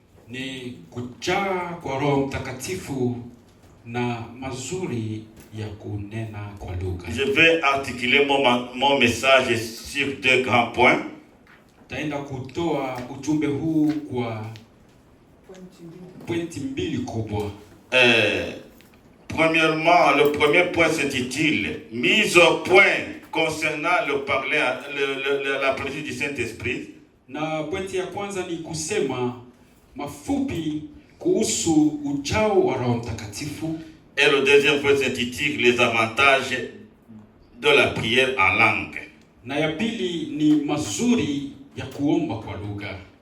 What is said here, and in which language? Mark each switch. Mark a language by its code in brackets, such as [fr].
[sw] Ni kujaa kwa Roho Mtakatifu na mazuri ya kunena kwa lugha. [fr] Je vais articuler mon message sur deux grands points. [sw] Taenda kutoa ujumbe huu kwa pointi mbili kubwa. [fr] Premièrement, le premier point s'intitule mise au point concernant la plénitude du Saint-Esprit. [sw] Na pointi ya kwanza ni kusema mafupi kuhusu ujao wa Roho Mtakatifu. [fr] Et le deuxième point s'intitule les avantages de la prière en langue. [sw] Na ya pili ni mazuri ya kuomba kwa lugha.